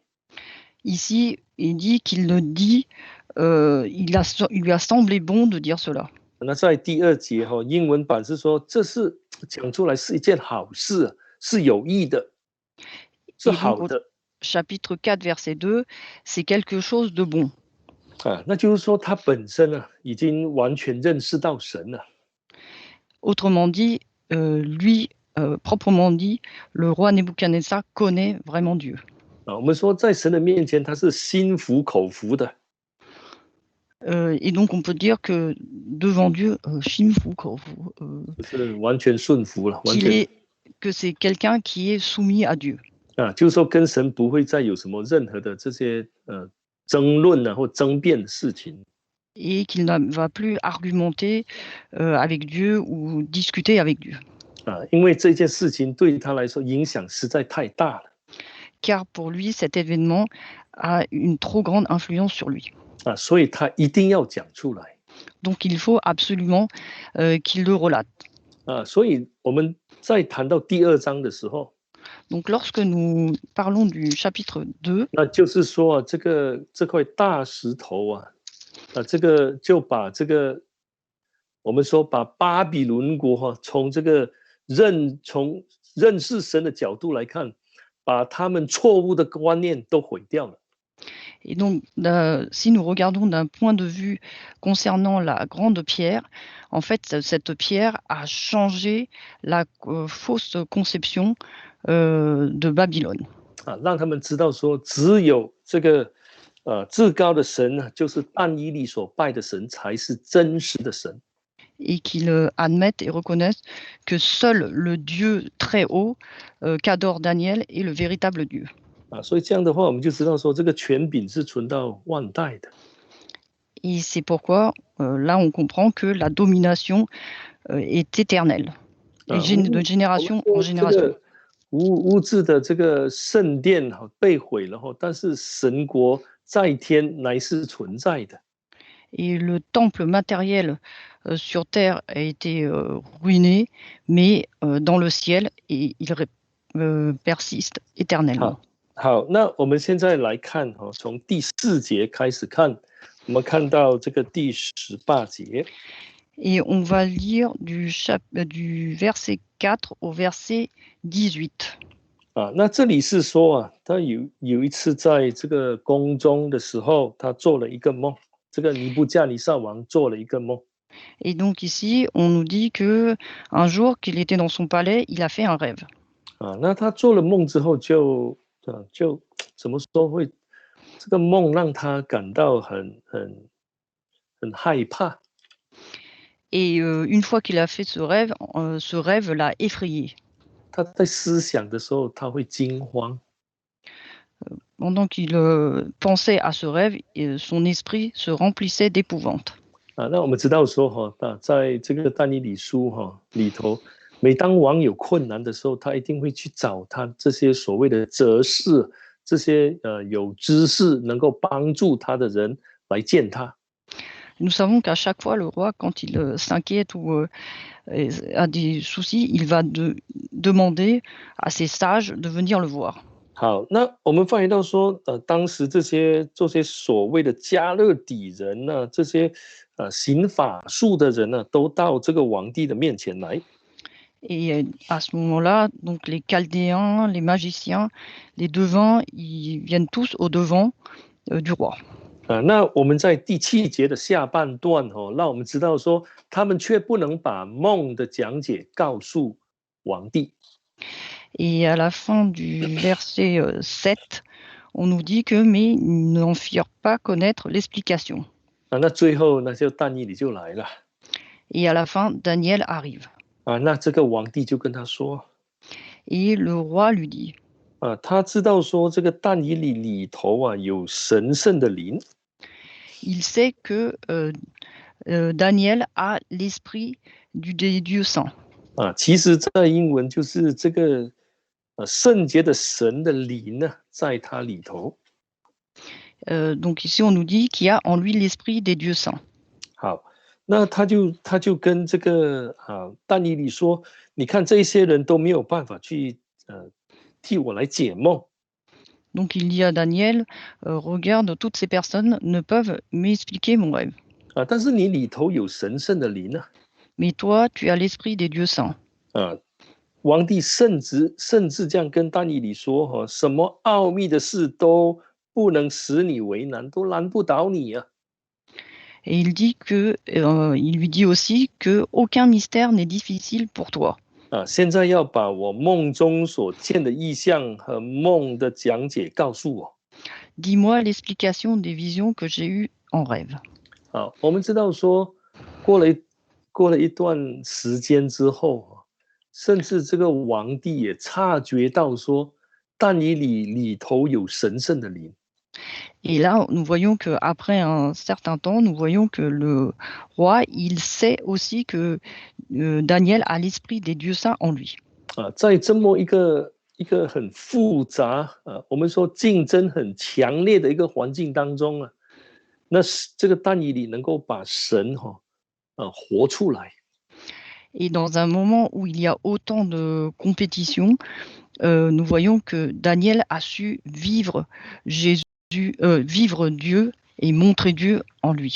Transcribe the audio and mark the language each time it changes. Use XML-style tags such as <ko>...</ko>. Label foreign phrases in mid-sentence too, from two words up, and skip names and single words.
<fr>Ici, il dit qu'il le dit, il lui a semblé bon de dire cela.</fr> <zh>那在第2节英文版是说这是讲出来是一件好事，是有益的，是好的。</zh> <fr>Chapitre 4, verset 2, c'est quelque chose de bon.</fr> <zh>那就是说他本身已经完全认识到神了。</zh> <fr>Autrement dit, lui, proprement dit, le roi Nebuchadnezzar connaît vraiment Dieu.</fr> <zh>我们说在神的面前他是心服口服的。</zh> <fr>Et donc on peut dire que devant Dieu,</fr> <zh>心服口服，就是完全顺服了，</zh> <fr>que c'est quelqu'un qui est soumis à Dieu.</fr> <zh>就是说跟神不会再有什么任何的这些争论或争辩的事情。</zh> <fr>Et qu'il ne va plus argumenter avec Dieu ou discuter avec Dieu.</fr> <zh>因为这件事情对他来说影响实在太大了。</zh> <fr>Car pour lui, cet événement a une trop grande influence sur lui.</fr> <zh>所以他一定要讲出来。</zh> <fr>Donc il faut absolument qu'il le relate.</fr> <zh>所以我们在谈到第2章的时候，</zh> <fr>Donc lorsque nous parlons du chapitre 2,</fr> <zh>那就是说这块大石头这个就把这个我们说把巴比伦国从这个从认识神的角度来看，把他们错误的观念都毁掉了。</zh> <fr>Et donc, si nous regardons d'un point de vue concernant la grande pierre, en fait, cette pierre a changé la fausse conception de Babylone.</fr> <zh>让他们知道说，只有这个至高的神就是但以理所拜的神，才是真实的神。</zh> <fr>Et qu'ils admettent et reconnaissent que seul le Dieu très haut qu'adore Daniel est le véritable Dieu.</fr> <zh>所以这样的话，我们就知道说，这个权柄是存到万代的。</zh> <fr>Et c'est pourquoi, là, on comprend que la domination est éternelle, et de génération en génération.</fr> <zh>物质的这个圣殿被毁了但是神国在天乃是存在的。</zh> <fr>Et le temple matériel sur terre a été ruiné, mais dans le ciel, et il persiste éternellement.</fr> <zh>好，那我们现在来看从第4节开始看，我们看到这个第18节。</zh> <fr>Et on va lire du verset 4 au verset 18.</fr> <zh>那这里是说他有一次在这个宫中的时候，他做了一个梦。这个尼布甲尼撒王做了一个梦。</zh> <fr>Et donc ici, on nous dit que un jour qu'il était dans son palais, il a fait un rêve.</fr> <zh>那他做了梦之后就怎么说会这个梦让他感到很害怕。</zh> <fr>Et une fois qu'il a fait ce rêve l'a effrayé.</fr> <zh>他在思想的时候他会惊慌。</zh> <fr>Pendant qu'il pensait à ce rêve, son esprit se remplissait d'épouvante.</fr> <zh>那我们知道说在这个但以理书里头，每当王有困难的时候，他一定会去找他这些所谓的哲士，这些有知识能够帮助他的人来见他。</zh> <fr>Nous savons qu'à chaque fois, le roi, quand il s'inquiète ou a des soucis, il va demander à ses sages de venir le voir.</fr> <zh>好，那我们发现到说，当时这些所谓的加勒底人这些行法术的人都到这个皇帝的面前来。</zh> <fr>Et à ce moment-là, donc les Chaldéens, les magiciens, les devins, ils viennent tous au devant du roi.</fr> <zh>那我们在第7节的下半段让我们知道说，他们却不能把梦的讲解告诉皇帝。</zh> <fr>Et à la fin du verset 7, on nous dit que mais ils n'en firent pas connaître l'explication.</fr> <zh>那最后呢，就但以理就来了。</zh> <fr>Et à la fin, Daniel arrive.</fr> <zh>那这个皇帝就跟他说，</zh> <fr>Et le roi lui dit,</fr> <zh>他知道说这个但以理里头有神圣的灵。</zh> <fr>il sait que Daniel a l'esprit des dieux saints.</fr> <zh>其实在英文就是这个圣洁的神的灵呢，在他里头。</zh> <fr>Donc ici, on nous dit qu'il y a en lui l'esprit des dieux saints.</fr> <zh>好，那他就跟这个但以理说，你看这些人都没有办法去替我来解梦。</zh> <fr>Donc il dit à Daniel, regarde, toutes ces personnes ne peuvent m'expliquer mon rêve.</fr> <zh>但是你里头有神圣的灵啊。</zh> <fr>Mais toi, tu as l'esprit des dieux saints.</fr> <zh>皇帝甚至这样跟但以理说，什么奥秘的事都不能使你为难，都难不倒你啊。</zh> <fr>Et il lui dit aussi que aucun mystère n'est difficile pour toi.</fr> <zh>现在要把我梦中所见的意象和梦的讲解告诉我。</zh> <fr>Dis-moi l'explication des visions que j'ai eues en rêve.</fr> <zh>我们知道说，过了一段时间之后，甚至这个皇帝也察觉到说，但以理里头有神圣的灵。</zh> <fr>Et là, nous voyons qu'après un certain temps, nous voyons que le roi, il sait aussi que Daniel a l'esprit des dieux saints en lui.</fr> <zh>在这么一个很复杂我们说竞争很强烈的一个环境当中那这个但以理能够把神活出来。</zh> <fr>Et dans un moment où il y a autant de compétition, nous voyons que Daniel a su vivre vivre Dieu et montrer Dieu en lui.</fr>